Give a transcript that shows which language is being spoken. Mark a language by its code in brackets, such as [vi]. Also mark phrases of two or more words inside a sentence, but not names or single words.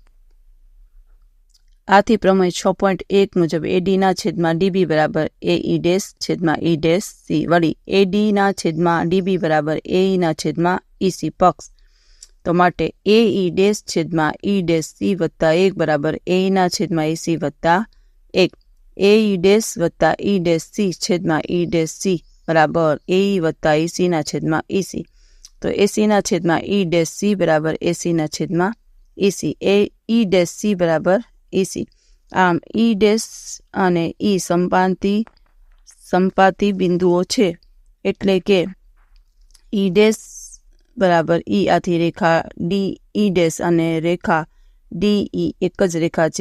[gu] આથી પ્રમેય 6.1 મુજબ AD/DB બરાબર AE'/EC વળી AD/DB બરાબર AE/EC પક્ષ. તો માટે AE'/EC વત્તા 1 બરાબર AE/EC વત્તા 1. AE'/EC/EC બરાબર AE વત્તા EC/EC. તો AC/EC બરાબર AC/EC. EC બરાબર EC. આમ E' અને E સંપાતી બિંદુઓ છે, એટલે કે E' બરાબર E. આથી રેખા DE' અને રેખા DE એક જ રેખા છે.